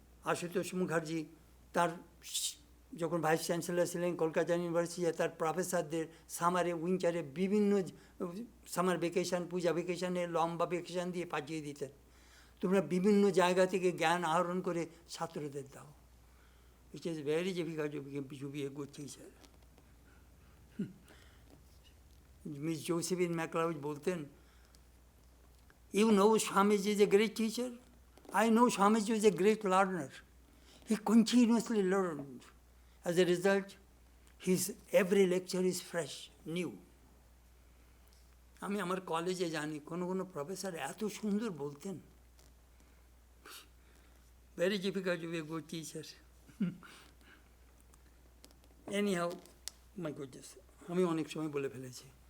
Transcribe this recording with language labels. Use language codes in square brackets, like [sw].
[bn] আশুতোষ মুখার্জি তার যখন vice chancellor ছিলেন কলকাতা ইউনিভার্সিটি, তার প্রফেসরদের সামারে উইন্টারে বিভিন্ন সামার ভ্যাকেশন, পূজা ভ্যাকেশনে লম্বা ভ্যাকেশন দিয়ে পাঠিয়ে দিতেন, তোমরা বিভিন্ন জায়গা থেকে জ্ঞান আহরণ করে ছাত্রদের দাও। [en] It is very difficult to be a good teacher. Miss Josephine MacLeod বলতেন, you know Swamiji is a great teacher, I know Swamiji is a great learner. He continuously learned. As a result, his every lecture is fresh, new. [bn] আমি আমার কলেজে জানি কোনো professor এত সুন্দর বলতেন। [en] Very difficult to be a good teacher. Anyhow, my goodness, [bn] আমি অনেক সময় বলে ফেলেছি।